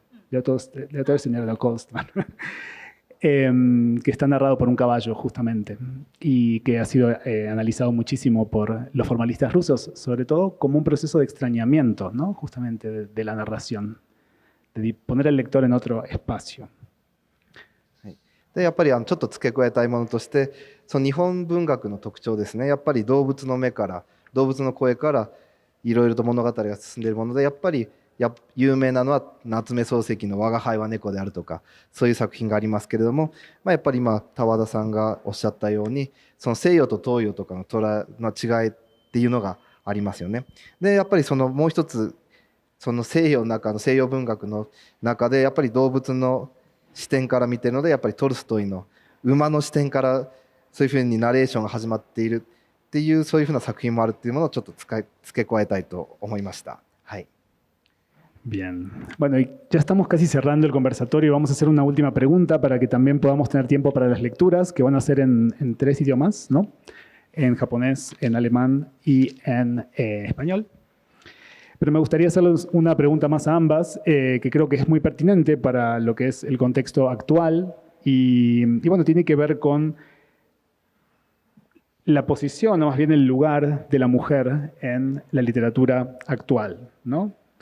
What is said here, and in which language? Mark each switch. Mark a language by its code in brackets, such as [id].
[es] Leo Tolstoy señor de Kolstomer. Que está narrado por un caballo, justamente, y que ha sido analizado muchísimo por los formalistas rusos, sobre todo como un proceso de extrañamiento, ¿no? Justamente de la narración, de poner al lector en otro espacio. [ja] でやっぱりちょっと付け加えたいものとして、その日本文学の特徴ですね。やっぱり動物の目から、動物の声からいろいろと物語が進んでいるもので、やっぱり有名なのは夏目漱石の「我が輩は猫」であるとか、そういう作品がありますけれども、やっぱり今田和田さんがおっしゃったように、その西洋と東洋とかの違いっていうのがありますよね。でやっぱりそのもう一つその西洋の中の西洋文学の中でやっぱり動物の視点から見てるので、やっぱりトルストイの馬の視点からそういうふうにナレーションが始まっているっていう、そういうふうな作品もあるっていうものをちょっと付け加えたいと思いました。はい。 [es] Bien. Bueno, y ya estamos casi cerrando el conversatorio. Vamos a hacer una última pregunta para que también podamos tener tiempo para las lecturas, que van a ser en 3 idiomas, ¿no? En japonés, en alemán y en español. Pero me gustaría hacerles una pregunta más a ambas, que creo que es muy pertinente para lo que es el contexto actual y bueno, tiene que ver con la posición, o más bien el lugar de la mujer en la literatura actual, ¿no?